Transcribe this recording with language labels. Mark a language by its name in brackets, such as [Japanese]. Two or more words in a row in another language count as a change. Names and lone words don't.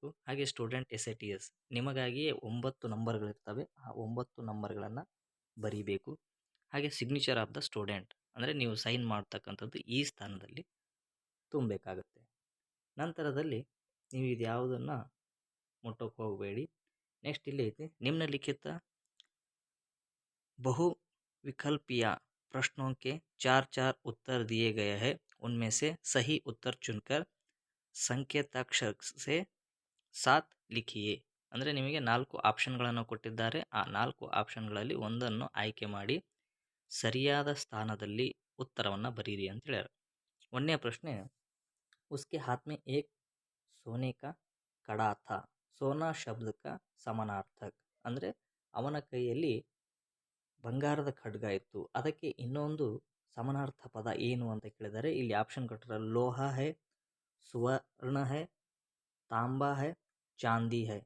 [Kannada] ಹಾಗೆ ಸ್ಟೂಡೆಂಟ್ SATS ನಿಮಗಾಗಿಯೇ 9 ನಂಬರ್ಗಳಿರ್ತವೆ, ಆ 9 ನಂಬರ್ಗಳನ್ನು ಬರೀಬೇಕು. ಹಾಗೆ [English] signature of the student [Kannada] ಅಂದರೆ ನೀವು ಸೈನ್ ಮಾಡ್ತಕ್ಕಂಥದ್ದು ಈ ಸ್ಥಾನದಲ್ಲಿ ತುಂಬಬೇಕಾಗುತ್ತೆ. ನಂತರದಲ್ಲಿ ನೀವು ಇದು ಯಾವುದನ್ನು ಮುಟ್ಟೋಕೆ ಹೋಗಬೇಡಿ. [Hindi] नेक्स्ट [Kannada] ಇಲ್ಲಿ ಐತೆ [Hindi] निम्नलिखित बहु विकल्पीय प्रश्नों के 4 उत्तर दिए गए हैं, उनमें से सही उत्तर चुनकर ಸಂಕೇತಾಕ್ಷರ से 7 लिखिए. [Kannada] ಅಂದರೆ ನಿಮಗೆ 4 ಆಪ್ಷನ್ಗಳನ್ನು ಕೊಟ್ಟಿದ್ದಾರೆ. ಆ 4 ಆಪ್ಷನ್ಗಳಲ್ಲಿ ಒಂದನ್ನು ಆಯ್ಕೆ ಮಾಡಿ ಸರಿಯಾದ ಸ್ಥಾನದಲ್ಲಿ ಉತ್ತರವನ್ನು ಬರೀರಿ ಅಂತ ಹೇಳ್ಯಾರ. ಒಂದನೇ ಪ್ರಶ್ನೆ, [Hindi] उसके हाथ में एक सोने का कड़ा था, सोना शब्दक समानार्थक [Kannada] ಅಂದರೆ ಅವನ ಕೈಯಲ್ಲಿ ಬಂಗಾರದ ಖಡ್ಗ ಇತ್ತು, ಅದಕ್ಕೆ ಇನ್ನೊಂದು ಸಮಾನಾರ್ಥ ಪದ ಏನು ಅಂತ ಕೇಳಿದರೆ ಇಲ್ಲಿ ಆಪ್ಷನ್ ಕೊಟ್ಟರೆ [Hindi] लोहा है, सुवर्ण है, तांबा है, चांदी है.